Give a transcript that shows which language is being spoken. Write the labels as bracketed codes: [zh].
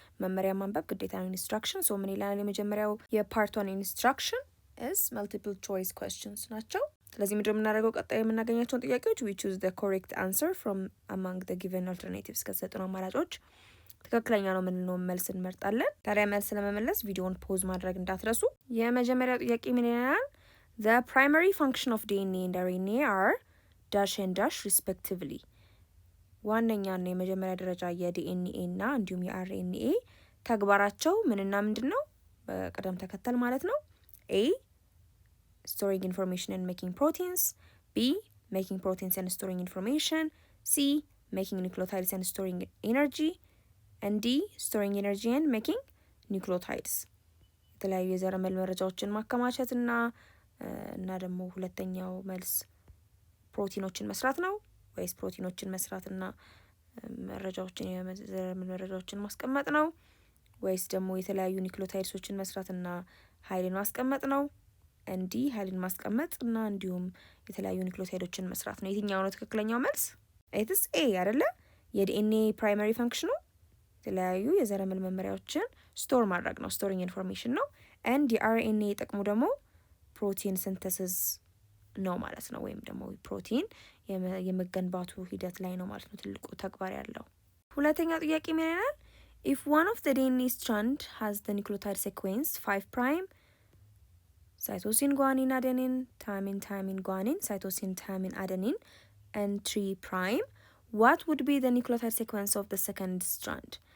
[am] መመሪያ ማንበብ ግዴታ ነው። ኢንስትራክሽን ምን ይላል? የመጀመሪያው የፓርት 1 ኢንስትራክሽን [en] is multiple choice questions [am] ናቸው። ስለዚህ ምንድነው የምናደርገው? ቀጣይ የምናገኛቸውን ጥያቄዎች [en] we choose the correct answer from among the given alternatives [am] ከተሰጡን አማራጮች ትክክለኛ ነው የምንለው መልስ እንመርጣለን። ታዲያ መልስ ለመመለስ ቪዲዮውን ፖዝ ማድረግ እንዳትረሱ። የመጀመሪያው ጥያቄ ምን ይላል? [en] The primary function of DNA and RNA are dash and dash respectively። [am] ዋነኛና የመጀመሪያ ደረጃ የዲኤንኤ እና እንዲሁም የአርኤንኤ ተግባራቸው ምንና ምንድነው? በቅደም ተከተል ማለት ነው። [en] A storing information and making proteins, B making proteins and storing information, C making nucleotides and storing energy, and D storing energy and making nucleotides። [am] የተለያዩ የዘረመል መረጃዎችን ማከማቸት እና ደግሞ ሁለተኛው መልስ ፕሮቲኖችን መስራት ነው ወይስ ፕሮቲኖችን መስራትና መረጃዎችን የዘረመል መረጃዎችን ማስቀመጥ ነው ወይስ ደግሞ የተለያዩ ኒውክሊዮታይድሶችን መስራትና ኃይልን ማስቀመጥ ነው? እንዲ ኃይልን ማስቀመጥ እና እንዲሁም የተለያዩ ኒውክሊዮታይዶችን መስራት ነው። የትኛው ነው ትክክለኛው መልስ? ኢትስ ኤ አይደለ? የዲኤንኤ ፕራይመሪ ፈንክሽኑ የተለያዩ የዘረመል መመሪያዎችን ስቶር ማድረግ ነው፣ ስቶሪንግ ኢንፎርሜሽን ነው። ኤንድ የአርኤንኤ ጥቅሙ ደግሞ ፕሮቲን ሲንተሲስ ነው ማለት ነው፣ ወይም ደግሞ ፕሮቲን የመገንባቱ ሂደት ላይ ነው ማለት ነው ትልቁ ተግባር ያለው። ሁለተኛው ጥያቄ ምን ይላል? [en] If one of the DNA strand has the nucleotide sequence 5' cytosine guanine adenine thymine thymine guanine cytosine thymine adenine and 3', what would be the nucleotide sequence of the second strand?